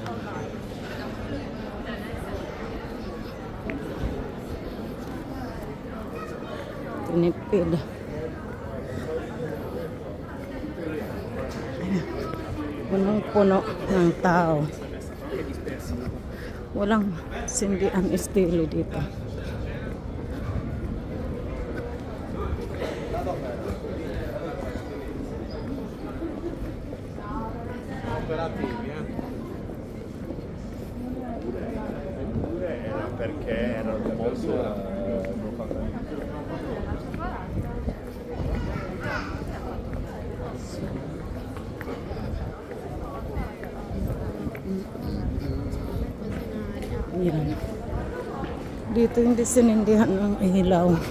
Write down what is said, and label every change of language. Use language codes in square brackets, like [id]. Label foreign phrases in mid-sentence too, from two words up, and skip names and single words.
[tl] Tinipid. Punong-puno ng tao. Walang sindihan estilo dito. [it] Perché erano molto [tl] Yan. Dito hindi sinindihan ng ilaw.